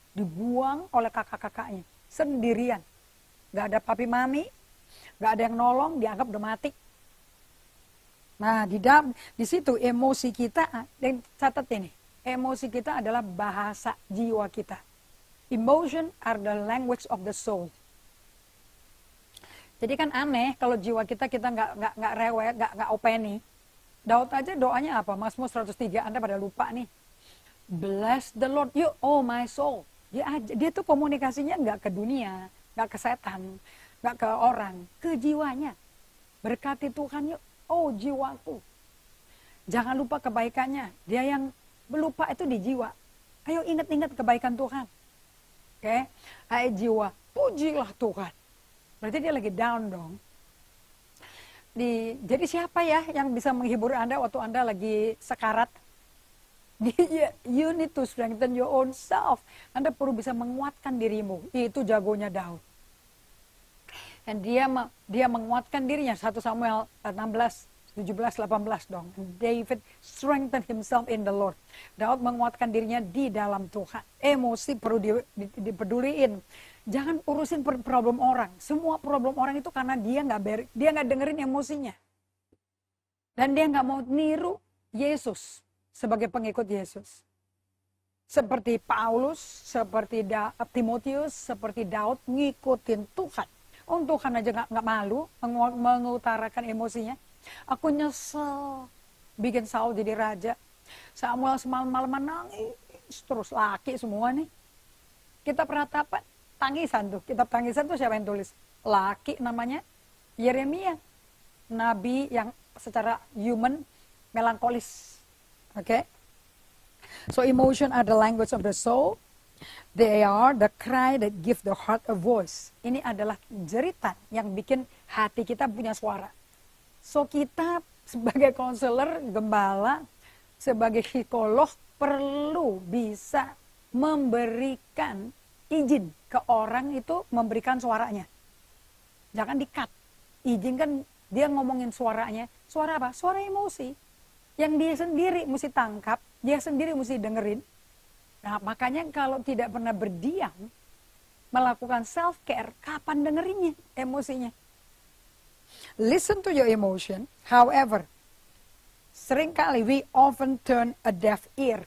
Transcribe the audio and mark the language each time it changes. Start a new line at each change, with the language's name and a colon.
Indonesian: Dibuang oleh kakak-kakaknya sendirian. Gak ada papi mami, gak ada yang nolong, dianggap udah mati. Nah, di situ emosi kita, dan catat ini, emosi kita adalah bahasa jiwa kita.
English: Emotion are the language of the soul.
Indonesian: Jadi kan aneh kalau jiwa kita nggak rewel, nggak openi, Daud aja doanya apa? Mazmur 103, Anda pada lupa nih.
English: Bless the Lord, you oh my soul.
Indonesian: Dia tuh komunikasinya nggak ke dunia, nggak ke setan, nggak ke orang, ke jiwanya. Berkati Tuhan yuk, oh jiwaku. Jangan lupa kebaikannya. Dia yang lupa itu di jiwa. Ayo ingat-ingat kebaikan Tuhan. Oke, hai jiwa, pujilah Tuhan. Berarti dia lagi down dong. Jadi siapa ya yang bisa menghibur Anda waktu Anda lagi sekarat?
English: You need to strengthen your own self.
Indonesian: Anda perlu bisa menguatkan dirimu. Itu jagonya Daud. Dan dia menguatkan dirinya. 1 Samuel 16, 17, 18 dong.
English: David strengthened himself in the Lord.
Indonesian: Daud menguatkan dirinya di dalam Tuhan. Emosi perlu dipeduliin. Jangan urusin problem orang. Semua problem orang itu karena dia nggak dengerin emosinya. Dan dia nggak mau niru Yesus sebagai pengikut Yesus. Seperti Paulus, seperti Timotius, seperti Daud ngikutin Tuhan. Tuhan aja nggak malu mengutarakan emosinya. Aku nyesel bikin Saul jadi raja. Samuel semalam-malam nangis terus, laki semua nih. Kita perhatikan tangisan tuh. Kitab tangisan tuh siapa yang tulis? Laki namanya Yeremia. Nabi yang secara human melankolis. Oke?
English: So emotion are the language of the soul. They are the cry that give the heart a voice.
Indonesian: Ini adalah jeritan yang bikin hati kita punya suara. So kita sebagai konselor, gembala, sebagai psikolog perlu bisa memberikan izin ke orang itu memberikan suaranya. Jangan di-cut. Izinkan dia ngomongin suaranya. Suara apa? Suara emosi. Yang dia sendiri mesti tangkap, dia sendiri mesti dengerin. Nah, makanya kalau tidak pernah berdiam, melakukan self-care, kapan dengerinnya emosinya?
English: Listen to your emotion, however,
Indonesian: seringkali
English: we often turn a deaf ear.